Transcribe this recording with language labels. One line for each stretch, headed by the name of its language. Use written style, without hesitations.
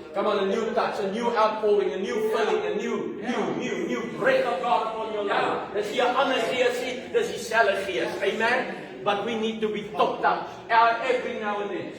English: Come on, a new touch, a new outpouring, a new filling, a new breath of God upon your life.
Afrikaans: Dis hier 'n ander gees nie, dis dieselfde gees.
English: Amen. But we need to be topped up every now and then.